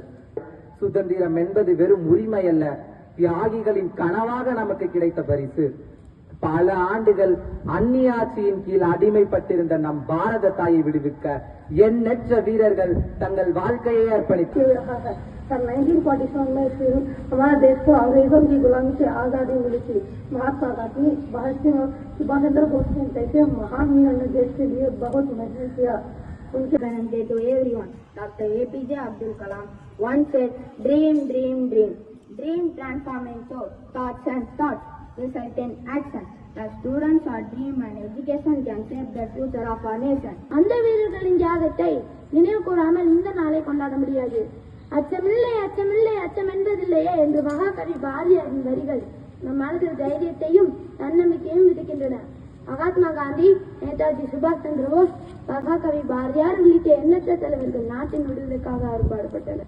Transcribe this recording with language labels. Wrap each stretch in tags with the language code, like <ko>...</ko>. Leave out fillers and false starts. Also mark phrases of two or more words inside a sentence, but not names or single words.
<ta>சுதந்திரம் என்பது வெறும் உரிமை அல்ல, தியாகிகளின் கனவாக நமக்கு கிடைத்த பரிசு. பல ஆண்டுகள் அந்நிய ஆட்சியின் கீழ் அடிமைப்பட்டிருந்த நம் பாரத தாயை விடுவிக்க எண்ணற்ற வீரர்கள் தங்கள் வாழ்க்கையை அர்ப்பணித்து</ta> <hi>1947 में फिर हमारा देश को अंग्रेजों की गुलामी से आजादी मिली थी। महात्मा गांधी, भगत सिंह और सुभाष चंद्र बोस जैसे महान वीरों ने देश के लिए बहुत मेहनत किया. उनके</hi> <en>Namaste to everyone. Dr. APJ Abdul Kalam once said, "Dream, dream, dream. Dream transform into thoughts and thoughts result in action. As students, our dream and education can shape the future of our nation."</en> <ta>அந்த வீரர்களின் தியாகத்தை நினைவு கூறாமல் இந்த நாளை கொண்டாட முடியாது. அச்சமில்லை அச்சமில்லை அச்சம் என்பதில்லையே என்று மகாகவி பாரதியாரின் வரிகள் நம் மனதில் தைரியத்தையும் தன்னம்பிக்கையும் விதிக்கின்றன. மகாத்மா காந்தி, நேதாஜி சுபாஷ் சந்திர போஸ், மகாகவி பாரதியார் உள்ளிட்ட எண்ணற்ற தலைவர்கள் நாட்டின் விடுதலைக்காக அறுபாடுபட்டனர்.</ta>